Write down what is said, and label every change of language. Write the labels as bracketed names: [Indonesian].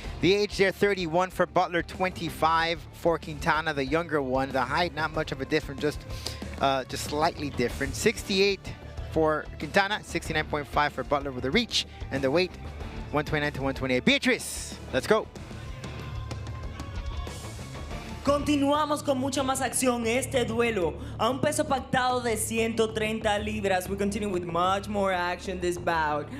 [English] The age there, 31 for Butler, 25 for Quintana, the younger one. The height, not much of a difference, just slightly different. 68 for Quintana, 69.5 for Butler with the reach, and the weight, 129 to 128. Beatrice, let's go. [Spanish] Continuamos con mucha más acción este duelo a un peso pactado de 130 libras. [English] We continue with much more action this bout.